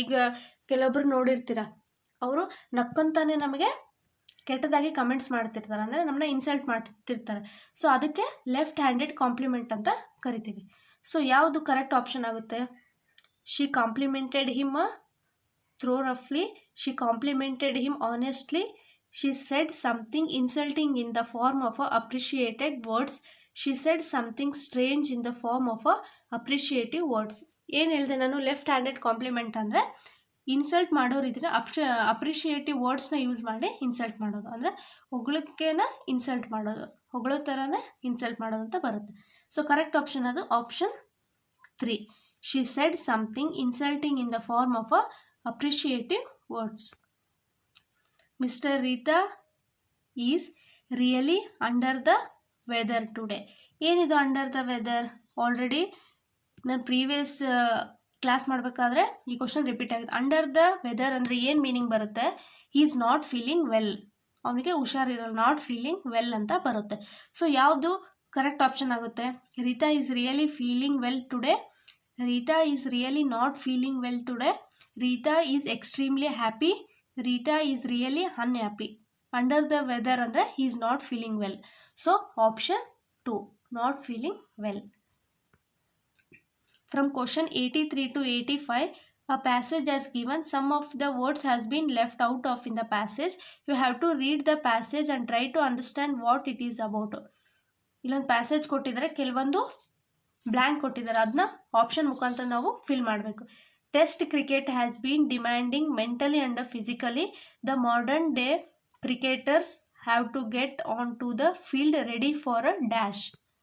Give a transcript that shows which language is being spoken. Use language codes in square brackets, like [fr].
[kn] ಈಗ ಕೆಲವೊಬ್ರು ನೋಡಿರ್ತೀರ, ಅವರು ನಕ್ಕಂತಾನೆ ನಮಗೆ ಕೆಟ್ಟದಾಗಿ ಕಮೆಂಟ್ಸ್ ಮಾಡ್ತಿರ್ತಾರೆ, ಅಂದರೆ ನಮ್ಮನ್ನ ಇನ್ಸಲ್ಟ್ ಮಾಡ್ತಿರ್ತಾರೆ. ಸೊ ಅದಕ್ಕೆ ಲೆಫ್ಟ್ ಹ್ಯಾಂಡೆಡ್ ಕಾಂಪ್ಲಿಮೆಂಟ್ ಅಂತ ಕರಿತೀವಿ. ಸೊ ಯಾವುದು ಕರೆಕ್ಟ್ ಆಪ್ಷನ್ ಆಗುತ್ತೆ, [en] She complimented him throw roughly. She complimented him honestly. She said something insulting in the form of a appreciated words. She said something strange in the form of a appreciative words. [kn] ಏನು ಹೇಳಿದೆ ನಾನು? Left handed compliment ಅಂದರೆ insult ಮಾಡೋರಿದ್ರೆ appreciative ವರ್ಡ್ಸ್ನ use ಮಾಡಿ insult ಮಾಡೋದು, ಅಂದರೆ ಹೊಗಳಕ್ಕೇನ insult ಮಾಡೋದು, ಹೊಗಳೋ ಥರನೇ insult ಮಾಡೋದು ಅಂತ ಬರುತ್ತೆ. ಸೊ ಕರೆಕ್ಟ್ ಆಪ್ಷನ್ ಅದು option 3. [en] She said something insulting in the form of a appreciative words. Mr. Rita is really under the weather today. [kn] ಏನಿದು ಅಂಡರ್ ದ ವೆದರ್? ಆಲ್ರೆಡಿ ನಾನು ಪ್ರೀವಿಯಸ್ ಕ್ಲಾಸ್ ಮಾಡಬೇಕಾದ್ರೆ ಈ ಕ್ವಶನ್ ರಿಪೀಟ್ ಆಗಿದೆ. Under the weather ಅಂದರೆ ಏನು meaning ಬರುತ್ತೆ? [en] he is not feeling well, [kn] ಅವನಿಗೆ ಹುಷಾರಿರಲ್ಲ, not feeling well ಅಂತ ಬರುತ್ತೆ. ಸೊ ಯಾವುದು ಕರೆಕ್ಟ್ ಆಪ್ಷನ್ ಆಗುತ್ತೆ? [en] Rita is really feeling well today, Rita is really not feeling well today. Rita is extremely happy. Rita is really unhappy. Under the weather [kn] andre [en] he is not feeling well. So option 2, not feeling well. From question 83 to 85, a passage as given. Some of the words has been left out of in the passage. You have to read the passage and try to understand what it is about. [kn] ಇಲ್ಲೊಂದು passage ಕೊಟ್ಟಿದ್ದಾರೆ, ಕೆಲವೊಂದು blank ಕೊಟ್ಟಿದ್ದಾರೆ, ಅದನ್ನ option ಮುಖಾಂತರ ನಾವು fill ಮಾಡಬೇಕು. [en] Test cricket has been demanding mentally and physically. The modern day cricketers have to get on to the field ready for a dash.